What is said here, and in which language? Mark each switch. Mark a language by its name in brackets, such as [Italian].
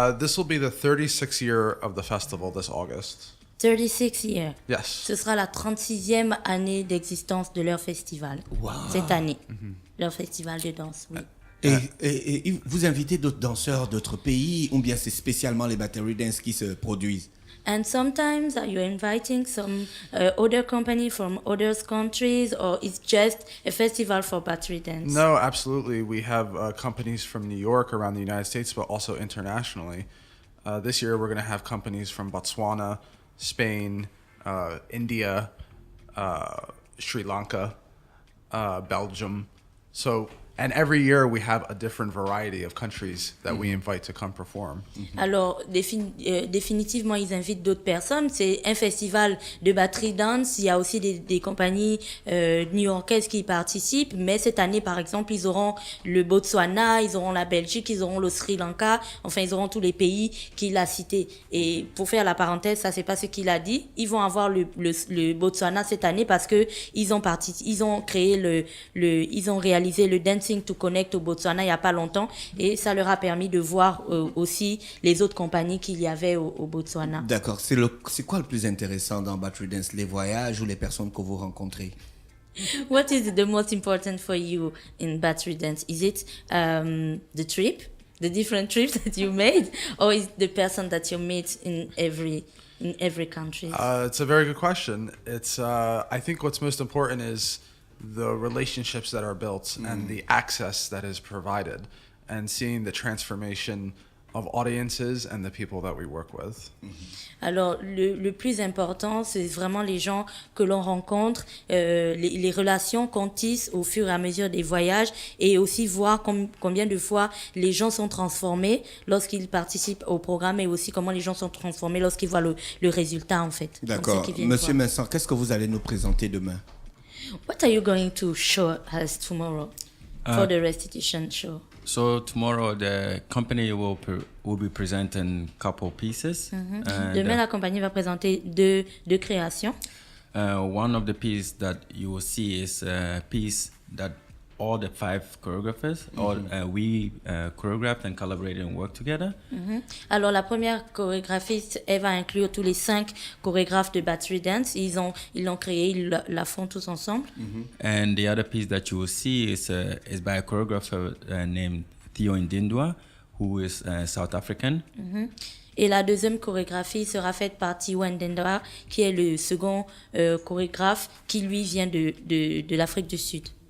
[English] This will be the 36th year of the festival this August. 36 years. Yes. [French] Ce sera la 36e année d'existence de leur festival. Cette année. Leur festival de danse, oui. Et vous invitez d'autres danseurs d'autres pays ou bien c'est spécialement les Battery Dance qui se produisent? [English] And sometimes are you inviting some other company from other countries, or it's just a festival for battery dance? No, absolutely. We have companies from New York around the United States, but also internationally. This year, we're going to have companies from Botswana, Spain, India, Sri Lanka, Belgium. And every year, we have a different variety of countries that we invite to come perform. [French] Alors, définitivement, ils invitent d'autres personnes. C'est un festival de battery dance. Il y a aussi des compagnies new-yorkaises qui y participent. Mais cette année, par exemple, ils auront le Botswana, ils auront la Belgique, ils auront le Sri Lanka. Enfin, ils auront tous les pays qu'il a cités. Et pour faire la parenthèse, ça, c'est pas ce qu'il a dit. Ils vont avoir le Botswana cette année parce que ils ont créé ils ont réalisé le Dancing to Connect au Botswana il y a pas longtemps. Et ça leur a permis de voir aussi les autres compagnies qu'il y avait au Botswana. D'accord. C'est quoi le plus intéressant dans Battery Dance? Les voyages ou les personnes que vous rencontrez? [English] What is the most important for you in battery dance? Is it the trip, the different trips that you made, or is the person that you meet in every country? It's a very good question. It's I think what's most important is the relationships that are built and the access that is provided, and seeing the transformation of audiences and the people that we work with. [French] Alors, le plus important, c'est vraiment les gens que l'on rencontre, les relations qu'on tisse au fur et à mesure des voyages, et aussi voir combien de fois les gens sont transformés lorsqu'ils participent au programme, et aussi comment les gens sont transformés lorsqu'ils voient le résultat, en fait. D'accord. Monsieur Vincent, qu'est-ce que vous allez nous présenter demain? [English] What are you going to show us tomorrow for the restitution show? So tomorrow the company will be presenting couple pieces. [French] Demain, la compagnie va présenter deux créations. [English] One of the pieces that you will see is a piece that all the 5 choreographers, we choreographed and collaborated and worked together. [French] Alors, la première chorégraphiste, elle va inclure tous les 5 chorégraphes de Battery Dance. Ils l'ont créé, ils la font tous ensemble. [English] And the other piece that you will see is by a choreographer named Theo Ndindwa, who is South African. [French] Et la deuxième chorégraphie sera faite par Theo Ndindwa, qui est le second chorégraphe, qui lui vient de l'Afrique du Sud.